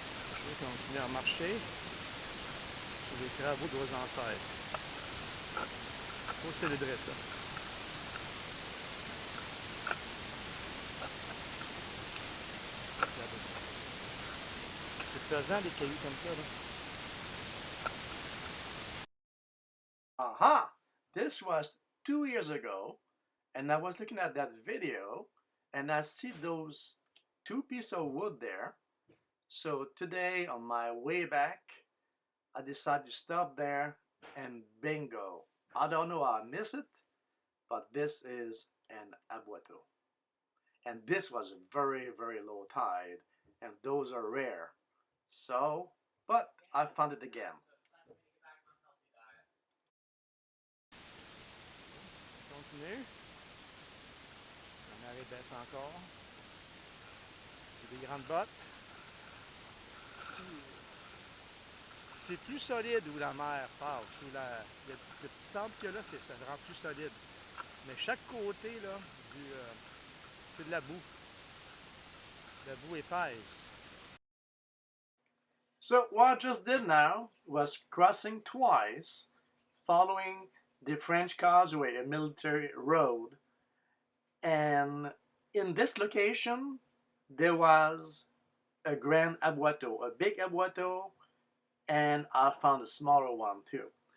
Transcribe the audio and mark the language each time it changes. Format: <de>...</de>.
<fr>Je vais continuer à marcher sur les travaux de vos ancêtres. Faut célébrer ça. C'est pesant les cailloux comme ça, là. Aha!</fr> <en>This was 2 years ago, and I was looking at that video, and I see those two pieces of wood there. So today, on my way back, I decided to stop there, and bingo! I don't know how I missed it, but this is an Aboiteau. And this was a very, very low tide, and those are rare. So, but I found it again.</en> <fr>Continue. La marée baisse encore. J'ai des grandes bottes. C'est plus solide où la mer passe. Le petit sable qu'il y a là, ça le rend plus solide. Mais chaque côté, là, c'est de la boue. La boue épaisse.</fr> <en>So what I just did now was crossing twice, following the French causeway, a military road. And in this location, there was a grand Aboiteau, a big Aboiteau, and I found a smaller one too.</en>